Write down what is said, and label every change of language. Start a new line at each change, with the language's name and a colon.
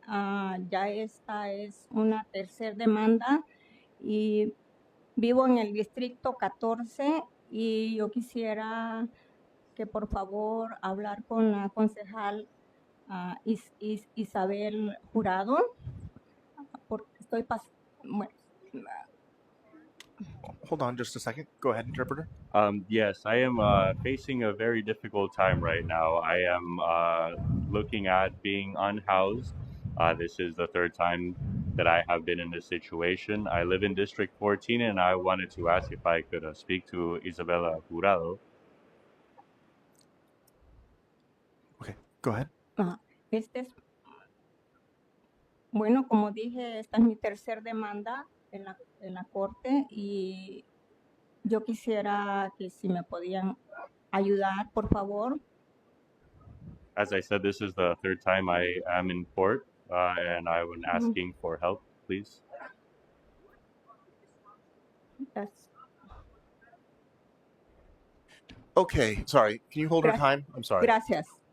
Spanish: Ya esta es una tercera demanda y vivo en el distrito 14 y yo quisiera que por favor hablar con la concejal Isabel Jurado, porque estoy bueno,
English: Hold on just a second. Go ahead, interpreter. Yes, I am facing a very difficult time right now. I am looking at being unhoused. This is the third time that I have been in this situation. I live in District 14, and I wanted to ask if I could speak to Isabela Jurado. Okay, go ahead.
Spanish: Bueno, como dije, esta es mi tercera demanda en la corte y yo quisiera que si me podían ayudar, por favor.
English: As I said, this is the third time I am in court, and I was asking for help, please. Yes. Okay, sorry. Can you hold her time? I'm sorry.
Spanish: Gracias.